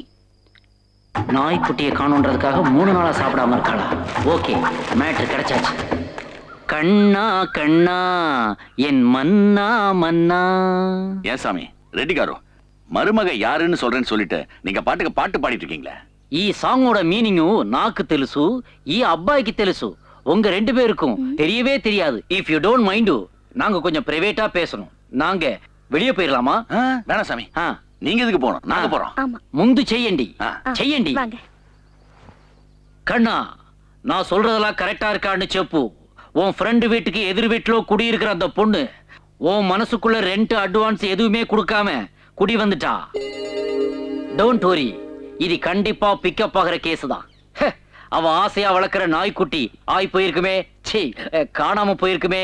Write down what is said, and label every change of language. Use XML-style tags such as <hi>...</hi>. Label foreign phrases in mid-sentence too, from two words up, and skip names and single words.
<ta>நாய்க்குட்டியை காணுன்றதுக்காக 3 நாளா சாப்பிடாம இருக்காளா? ஓகே, மேட்ரு கிடைச்சாச்சு. கண்ணா கண்ணா என் மன்னா மன்னா. ஏன் சாமி ரெட்டி காரு, மருமக யாருன்னு சொல்றேன்னு சொல்லிட்டு நீங்க பாட்டுக்கு பாட்டு பாடிட்டு இருக்கீங்களே.</ta> <te>ఈ సాంగోட మీనింగ్ నాకు తెలుసు, ఈ అబ్బాయికి తెలుసు.</te> <ta>உங்க 2 பேருக்கும் தெரியவே தெரியாது.</ta> <en>if you don't mind,</en> <ta>நாங்க கொஞ்சம் பிரைவேட்டா பேசணும். நாங்க வெளியே போயிடலாமா? வேணாம் சாமி, நீங்க எதுக்கு போகணும்? நாங்க போறோம்.</ta> <te>ముందు చెయ్యండి చెయ్యండి. కన్నా, నా</te> <ta>சொல்றதெல்லாம் கரெக்டா இருக்கான்னு</ta> <te>చెప్పు.</te> <ta>உன் ஃப்ரெண்டு வீட்டுக்கு எதிர் வீட்டுல குடியிருக்கிற அந்த பொண்ணு உன் மனசுக்குள்ள</ta> <en>rent advance</en> <ta>எதுவுமே கொடுக்காம குடி வந்துட்டா.</ta> <en>don't worry,</en> <ta>இது கண்டிப்பா பிக்கப் ஆகிற கேஸ் தான். அவ ஆசையா வளர்க்கிற நாய்க்குட்டி ஆய் போயிருக்குமே, சீ காணாம போயிருக்குமே.</ta>